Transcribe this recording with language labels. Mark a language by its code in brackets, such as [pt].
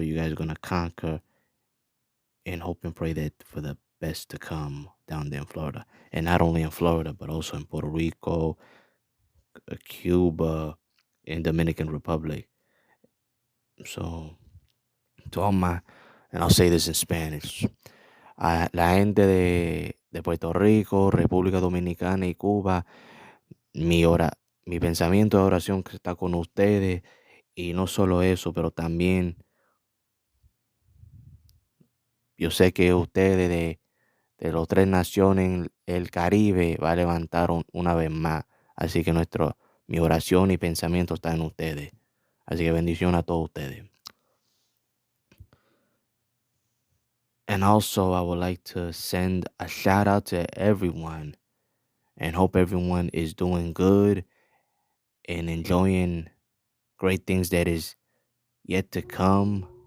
[en] You guys are gonna conquer, and hope and pray that for the best to come down there in Florida, and not only in Florida but also in Puerto Rico, Cuba, and Dominican Republic. So to all my, and I'll say this in Spanish. [es] A la gente de Puerto Rico, República Dominicana y Cuba, mi pensamiento de oración que está con ustedes, y no solo eso, pero también yo sé que ustedes de los tres naciones, el Caribe va a levantar una vez más. Así que mi oración y pensamiento está en ustedes. Así que bendición a todos ustedes. [en] And also, I would like to send a shout out to everyone and hope everyone is doing good and enjoying great things that is yet to come.